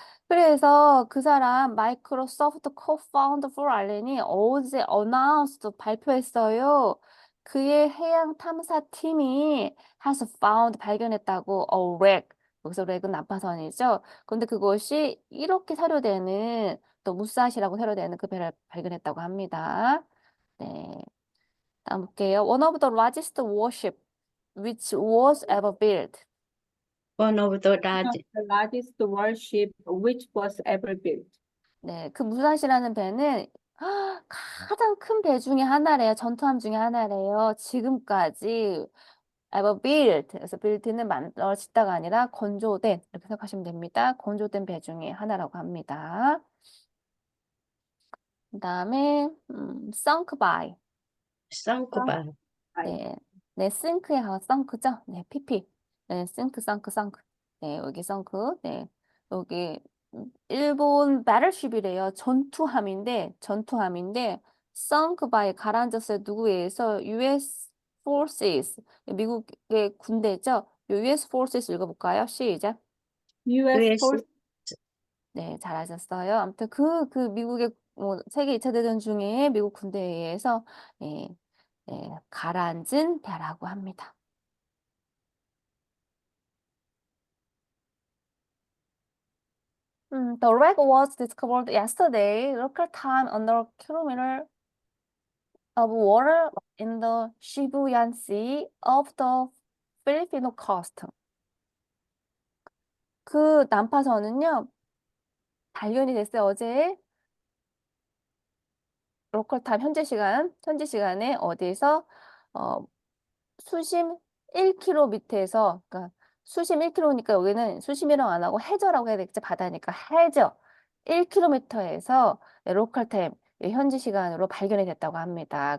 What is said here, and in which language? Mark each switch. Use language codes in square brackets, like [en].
[ko] 그래서 그 사람 마이크로소프트 co-founder 폴 알렌이 어제 announced 발표했어요. 그의 해양 탐사팀이 [en] has found [ko] 발견했다고 [en] a wreck. [ko] 여기서 wreck은 난파선이죠. 그런데 그것이 이렇게 사료되는 또 무사시라고 사료되는 그 배를 발견했다고 합니다. 네. 다음 볼게요. [en] One of the largest warship which was ever built. One of the The largest warship which was ever built. [ko] 네, 그 무사시라는 배는 가장 큰 배 중에 하나래요. 전투함 중에 하나래요. 지금까지 [en] ever built. [ko] 그래서 built는 만들어졌다가 아니라 건조된 이렇게 생각하시면 됩니다. 건조된 배 중에 하나라고 합니다. [en] 그다음에 sunk by. sunk by. [ko] 네, 네, 싱크에 가서 썬크죠? 네, PP. 네, 싱크. 네, 여기 썬크. 네, 여기 일본 battleship이래요. 전투함인데 [en] sunk by [ko] 가라앉았어요. 누구에 의해서? [en] US forces. [ko] 미국의 군대죠. 요 [en] US forces [ko] 읽어볼까요? 시작. [en] US US force [ko] 네, 잘하셨어요. 아무튼 그 미국의 세계 2차 대전 중에 미국 군대에 의해서 예, 가라앉은 배라고 합니다. [en] The wreck was discovered yesterday, local time under kilometer of water in the Shibuyan Sea off the Filipino coast. [ko] 그 난파선은요, 발견이 됐어요. 어제 로컬 타임 현지 시간에 어디에서 수심 1km 밑에서, 그러니까 수심 1km니까 여기는 수심이라고 안 하고 해저라고 해야 되겠지, 바다니까 해저 1km에서 로컬 타임 현지 시간으로 발견이 됐다고 합니다.